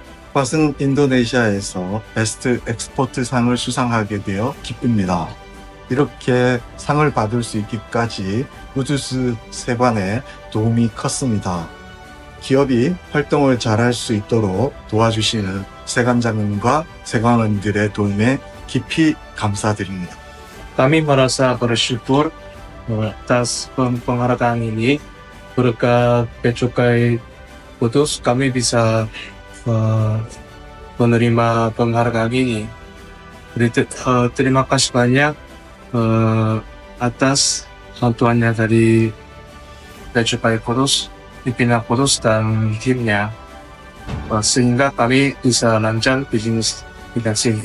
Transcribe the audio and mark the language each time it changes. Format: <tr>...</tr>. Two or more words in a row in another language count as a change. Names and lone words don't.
<ko>밭은 인도네시아에서 베스트 엑스포트 상을 수상하게 되어 기쁩니다. 이렇게 상을 받을 수 있기까지 우주스 세관의 도움이 컸습니다. 기업이 활동을 잘할 수 있도록 도와주시는 세관장님과 세관원들의 도움에 깊이 감사드립니다.</ko> <id>Kami merasa bersyukur atas penghargaan ini. Berkat Bea Cukai Kudus, kami bisa menerima penghargaan ini. Terima kasih banyak atas bantuannya dari Bea Cukai Kudus, pimpinan Kudus dan timnya, sehingga kami bisa lancar bisnis di sini.</id>